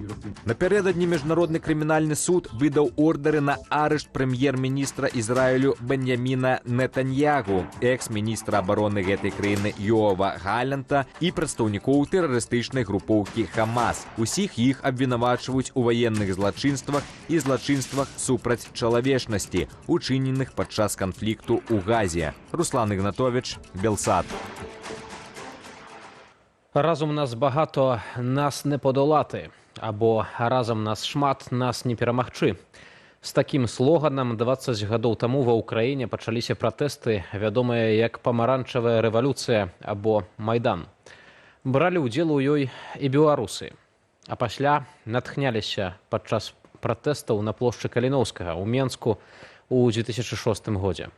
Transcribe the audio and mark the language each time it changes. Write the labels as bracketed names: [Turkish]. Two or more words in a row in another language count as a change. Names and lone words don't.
[Belarusian] Напярэдадні міжнародны крымінальны суд выдаў ордары на арышт прэм'ер-міністра Ізраілю Беньяміна Нетаньягу, экс-міністра абароны гэтай краіны Йоава Галлента і прадстаўнікоў тэрарыстычнай групоўкі Хамас. Усіх іх абвінавачваюць у ваенных злачынствах і злачынствах супраць чалавечнасці, учыненых падчас канфлікту ў Газе. Руслан Ігнатовіч, Белсат. [Ukrainian] Разом нас багато, нас не подолати. [Belarusian] Або разом нас шмат, нас не перамагчы. З такім слоганам 20 гадоў таму ва ўкраіне пачаліся пратэсты, вядомыя як памаранчавая рэвалюцыя або Майдан. Бралі ўдзел у ёй і беларусы. А пасля натхняліся падчас пратэстаў на плошчы Каліноўскага ў Менску ў 2006 годзе.